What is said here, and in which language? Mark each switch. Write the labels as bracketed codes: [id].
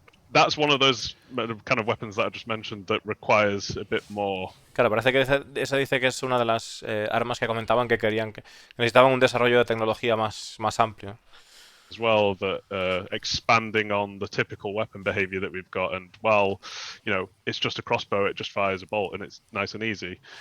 [en] That's one of those kind of weapons that I just mentioned that requires a bit more. [es] Claro, parece que esa dice que es una de las armas que comentaban que querían que necesitaban un desarrollo de tecnología más amplio. [en] As well, that expanding on the typical weapon behavior that we've got, and while, you know, it's just a crossbow, it just fires a bolt and it's nice and easy.